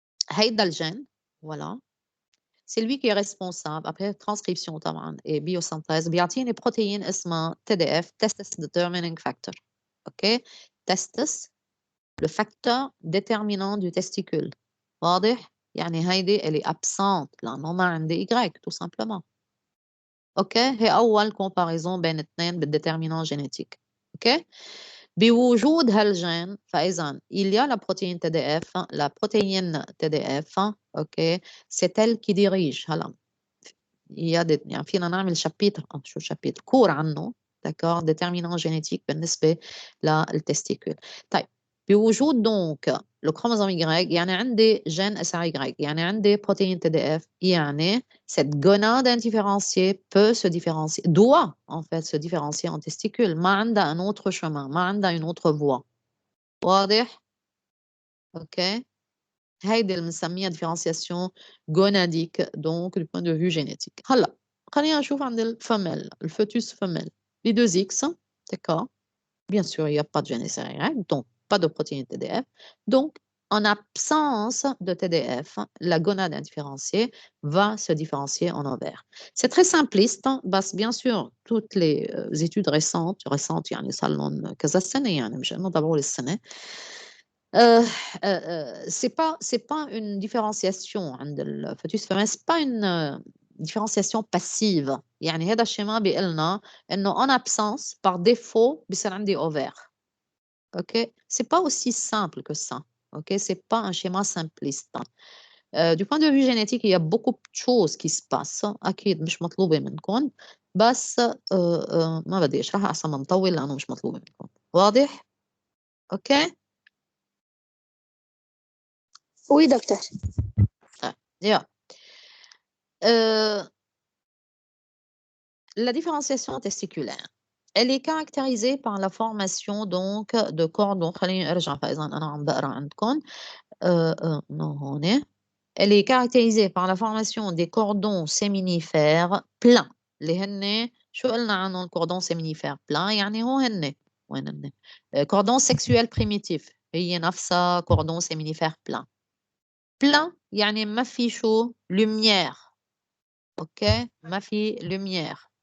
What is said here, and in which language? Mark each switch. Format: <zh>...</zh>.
<fr>هيدا الجين voilà c'est lui qui est responsable après transcription طبعا et biosynthèse</fr> <ar>بيعطيني بروتين اسمها</ar> <fr>TDF</fr> <en>testis determining factor.</en> <fr>اوكي testis le facteur déterminant du testicule.</fr> <ar>واضح يعني هيدي</ar> <fr>elle est absente</fr> <ar>لانه ما عندي Y</ar> <fr>tout simplement.</fr> <ar>اوكي هي اول كومباريزون بين اثنين بالديترمينون جينيتيك.</ar> <fr>اوكي</fr> <ar>بوجود هالجين فاذا</ar> <fr>il y a la protéine TDF la protéine TDF اوكي c'est elle qui dirige.</fr> <ar>هلا يعني فينا نعمل شابيتر شو شابيتر كور عنه داكور ديترمينون جينيتيك بالنسبه للتستيكول.</ar> <fr>طيب بوجود دونك le chromosome Y يعني عندي gène SRY يعني عندي protéine TDF يعني cette gonade indifférenciée peut se différencier doit en fait se différencier en testicule ما عندها un autre chemin ما عندها une autre voie. واضح؟ اوكي</fr> <ar>هيدي اللي بنسميها</ar> <fr>différenciation gonadique donc du point de vue génétique.</fr> <ar>هلا خلينا نشوف</ar> <fr>عند الفمelle الفœtus femelle les deux X d'accord bien sûr il n'y a pas de gène SRY donc pas de protéine TDF. Donc, en absence de TDF, la gonade indifférenciée va se différencier en ovaire. C'est très simpliste,</fr> <ar>بس bien sûr,</ar> <fr>toutes les études récentes</fr> <ar>يعني صار لهم كذا سنة يعني مش إنه ضروري السنة.</ar> <fr>C'est pas une différenciation عند الفœtus féminin, c'est pas une différenciation passive.</fr> <ar>يعني هذا الشيء ما بيقلنا إنه</ar> <fr>en absence par défaut</fr> <ar>بيصير عندي ovaire.</ar> <en>OK?</en> <fr>C'est pas aussi simple que ça. OK? C'est pas un schéma simpliste. Du point de vue génétique, il y a beaucoup de choses qui se passent.</fr> <ar>أكيد مش مطلوبة منكم بس ما بدي أشرحها أحسن ما نطول لأنه مش مطلوبة منكم. واضح؟ OK?</ar> <fr>Oui, docteur.</fr> <en>Yeah.</en> <fr>La différenciation testiculaire. Elle est caractérisée par la formation donc de cordons.</fr> <ar>خليني أرجع فإذا أنا عم بقرأ عندكم. هون.</ar> <fr>Elle est caractérisée par la formation des cordons séminifères pleins.</fr> <ar>اللي هن شو قلنا عنهم cordons séminifères pleins يعني هو هن وين هن؟</ar> <fr>cordon sexuel primitif</fr> <ar>هي نفسها cordon séminifère plein. Plein يعني ما في شو lumière. اوكي ما في lumière.</ar>